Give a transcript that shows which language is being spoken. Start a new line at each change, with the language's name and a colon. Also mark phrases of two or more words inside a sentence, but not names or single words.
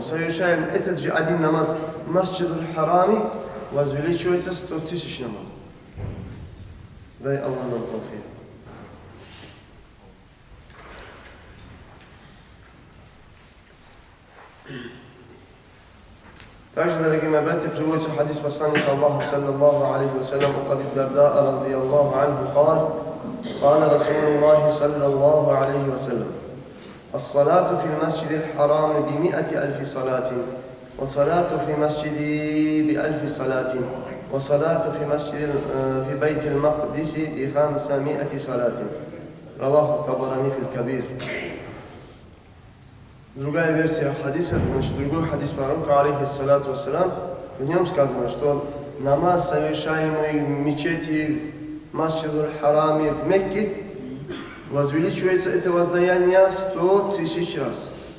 Russian: Совершаем этот же один намаз масджид аль-Харами, возвеличивается 100 тысяч намазов. Дай Аллах нам тауфик. Также, дорогие мои братья, приводится хадис посланника Аллаха,
Arabic: صلى الله عليه وسلم, от Аби Дарда, رضي الله عنه, قال رسول الله صلى الله عليه وسلم الصلاة في المسجد الحرام ب100,000 صلاة وصلاة في مسجدي ب1000 صلاة وصلاة في بيت المقدس ب500 صلاة رواه الطبراني في الكبير.
Russian: Другая версия хадиса, значит, другой хадис пророка,
Arabic: عليه الصلاة والسلام,
Russian: в нем сказано, что намаз, совершаемый в мечети Масджид аль-Харами в Мекке, возвеличивается это воздаяние 100 тысяч раз.